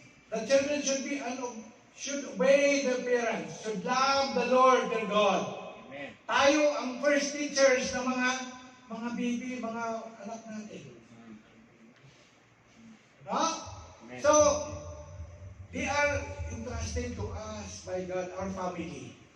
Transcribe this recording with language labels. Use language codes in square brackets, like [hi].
[en] The children should obey their parents, should love the Lord their God. Amen. [tl] Tayo ang first teachers ng mga baby, mga anak natin. No? [en] So, they are entrusted to us by God, our family.